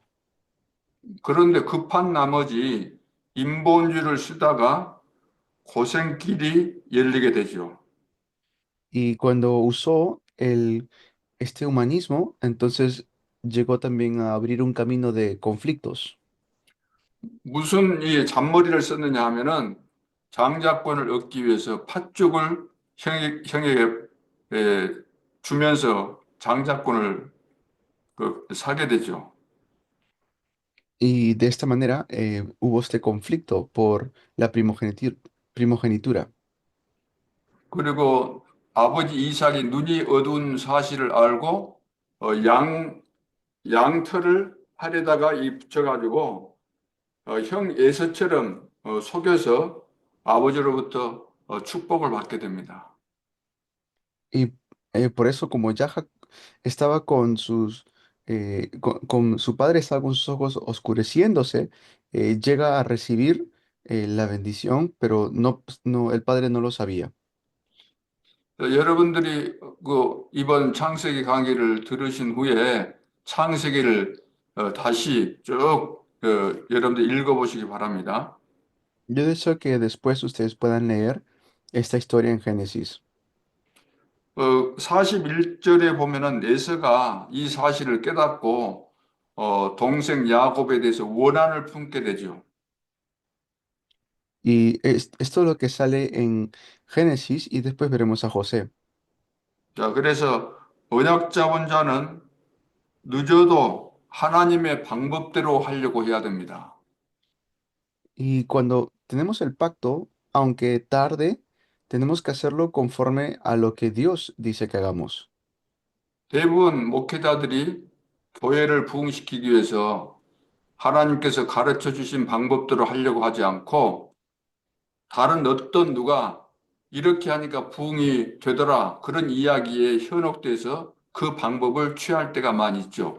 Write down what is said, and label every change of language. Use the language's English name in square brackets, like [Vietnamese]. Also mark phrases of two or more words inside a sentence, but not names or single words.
[Korean] 그런데 급한 나머지 인본주의를 쓰다가 고생길이 열리게 되죠. [Spanish] Y cuando usó este humanismo, entonces llegó también a abrir un camino de conflictos. [Korean] 무슨 이 잔머리를 썼느냐 하면은 장자권을 얻기 위해서 팥죽을 형에게 에, 주면서 장자권을 사게 되죠. [Spanish] Y de esta manera hubo este conflicto por la primogenitura. [Korean] 그리고 아버지 이삭이 눈이 어두운 사실을 알고 양 양털을 팔에다가 이 붙여가지고 형 에서처럼 속여서 아버지로부터 축복을 받게 됩니다. [Spanish] Y por eso, como ya estaba con con su padre, estaba con sus ojos oscureciéndose, llega a recibir la bendición, pero no, el padre no lo sabía. [Korean] 여러분들이 이번 창세기 강의를 들으신 후에 창세기를 다시 쭉 여러분들 읽어보시기 바랍니다. [Spanish] Yo deseo que después ustedes puedan leer esta historia en Génesis. [Korean] 41절에 보면은 에서가 이 사실을 깨닫고 동생 야곱에 대해서 원한을 품게 되죠. [Spanish] Y esto es lo que sale en Génesis y después veremos a José. [Korean] 자, 그래서 언약 잡은 자는 늦어도 하나님의 방법대로 하려고 해야 됩니다. [Spanish] Y cuando tenemos el pacto, aunque tarde, tenemos que hacerlo conforme a lo que Dios dice que hagamos. [Korean] 대부분 목회자들이 교회를 부흥시키기 위해서 하나님께서 가르쳐 주신 방법대로 하려고 하지 않고 다른 어떤 누가 이렇게 하니까 부흥이 되더라 그런 이야기에 현혹돼서 그 방법을 취할 때가 많이 있죠.